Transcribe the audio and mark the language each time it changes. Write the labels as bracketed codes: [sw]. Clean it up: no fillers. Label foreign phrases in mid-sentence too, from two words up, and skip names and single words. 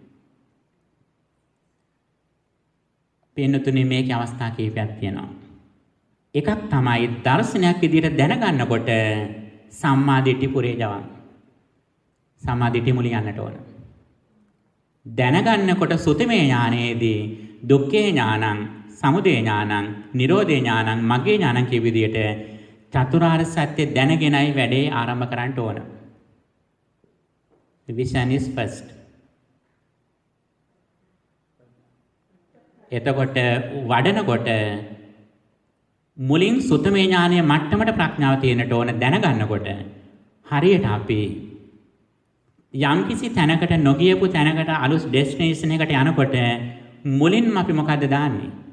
[si] පින්නතුනි මේකේ අවස්ථා කීපයක් තියෙනවා. එකක් තමයි දර්ශනයක් විදියට දැනගන්නකොට [pi] සම්මා දිට්ඨි පුරේ ජවන්. සම්මා දිට්ඨි [si] මුලින් යන්නට ඕන. දැනගන්නකොට සුතමේ ඥානයේදී [pi] දුක්ඛේ ඥානං සමුදය ඥානං නිරෝධේ ඥානං මග්ගේ ඥානං [si] කියපු විදියට චතුරාර්ය සත්‍ය දැනගෙනයි වැඩේ ආරම්භ කරන්න ඕන. [en] Vision is first. [si] එතකොට වඩනකොට මුලින් සුතමේ ඥානීය මට්ටමට ප්‍රඥාව තියෙනට ඕන දැනගන්නකොට හරියට අපි යම්කිසි තැනකට නොගියපු තැනකට අලුත් ඩෙස්ටිනේෂන් එකට යනකොට මුලින්ම අපි මොකද්ද දාන්නේ?